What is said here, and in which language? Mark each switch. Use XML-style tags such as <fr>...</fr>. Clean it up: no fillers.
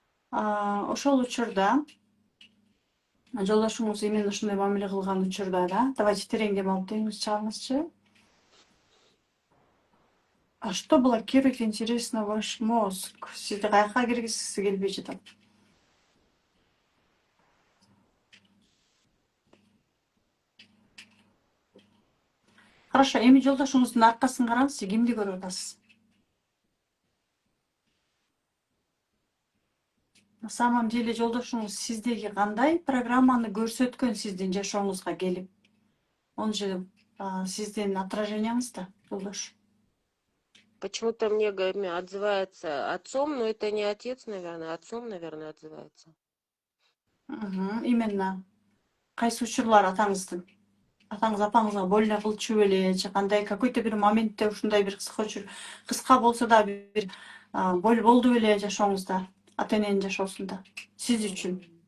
<ky>Ошол учурда жолдошуңуз именно ушундай мамиле кылган учурда да,</ky> <ru>давайте</ru> <ky>тереңдеп алып деңиз чыгыңызчы.</ky> <ru>А что блокирует, интересно, ваш мозг?</ru> <ky>Сизди каяка киргизгиси келбей жатат?</ky> <ru>Хорошо,</ru> <ky>эми жолдошуңуздун аркасын караңыз, кимди көрүп атасыз?</ky> <ru>На самом деле</ru> <ky>жолдошуңуз сиздеги кандай программаны көрсөткөн сиздин жашооңузга келип?</ky> <ru>Он же</ru> <ky>сиздин отраженияңыз да, жолдош.</ky> <ru>Почему-то мне отзывается отцом, но это не отец, наверное, отцом, наверное, отзывается.</ru> <ky>Именно кайсы учурлар атаңыз апаңызга больно кылчу беле, же кандай</ky> <ru>какой-то</ru> <ky>бир моментте ушундай бир кыска болсо да бир боль болду беле жашооңузда, ата эненин жашоосунда, сиз үчүн?</ky>